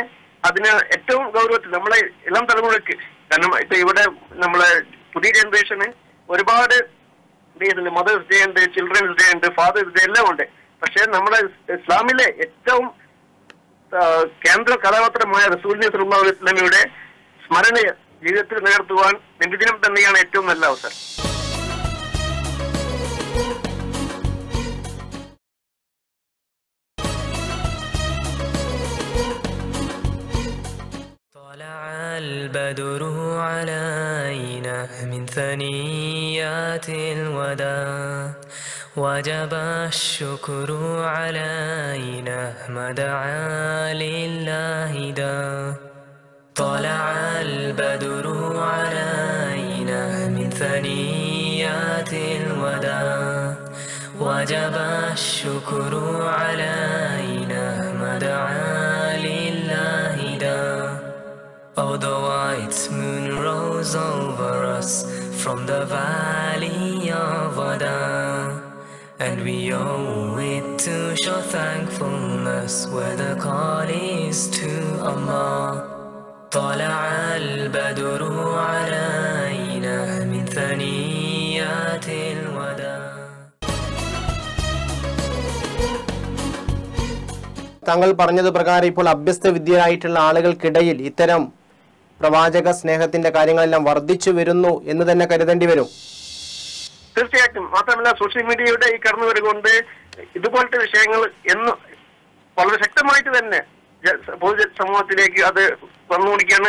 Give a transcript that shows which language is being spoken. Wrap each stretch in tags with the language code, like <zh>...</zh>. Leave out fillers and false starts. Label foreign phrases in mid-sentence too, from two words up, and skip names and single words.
<ml>അതിന് ഏറ്റവും ഗൗരവത്തിൽ നമ്മളെ എല്ലാം തലമുറയ്ക്ക്, കാരണം ഇപ്പൊ ഇവിടെ നമ്മളെ പുതിയ ജനറേഷന് ഒരുപാട് ഡേ ഉണ്ട്,</ml> <en>Mothers Day</en> <ml>ഉണ്ട്,</ml> <en>Childrens Day</en> <ml>ഉണ്ട്,</ml> <en>Fathers Day</en> <ml>എല്ലാം ഉണ്ട്. പക്ഷെ നമ്മുടെ ഇസ്ലാമിലെ ഏറ്റവും കേന്ദ്ര കഥാപാത്രമായ റസൂലുള്ളാഹി</ml> <ar>صلى الله عليه وسلم</ar> <ml>സ്മരണ ജീവിതത്തിൽ നിലനിർത്തുവാൻ നബിദിനം തന്നെയാണ് ഏറ്റവും നല്ല അവസരം.</ml> <ar>البدر علينا من ثنيات الوداع وجب الشكر علينا ما دعا لله دا طلع البدر علينا من ثنيات الوداع وجب الشكر علينا ما دعا لله دا.</ar> <en>Oh, the white moon rose over us from the valley of Wada, and we owe it to show thankfulness where the call is to Allah.</en> <ar>طلع البدر علينا من ثنيات الوداع.</ar> <ml>താങ്കൾ പറഞ്ഞത് പ്രകാരം ഇപ്പോൾ അഭ്യസ്ത വിദ്യരായിട്ടുള്ള ആളുകൾക്കിടയിൽ ഇത്തരം പ്രവാചക സ്നേഹത്തിന്റെ കാര്യങ്ങളെല്ലാം വർദ്ധിച്ചു വരുന്നു എന്ന് തന്നെ കരുതേണ്ടി വരും. തീർച്ചയായിട്ടും. മാത്രമല്ല</ml> <en>social media</en> <ml>ഈ കടന്നു വരുകൊണ്ട് ഇതുപോലത്തെ വിഷയങ്ങൾ എന്ന് വളരെ ശക്തമായിട്ട് തന്നെ പൊതു സമൂഹത്തിലേക്ക് അത് വന്നുകൊണ്ടിരിക്കുകയാണ്.</ml>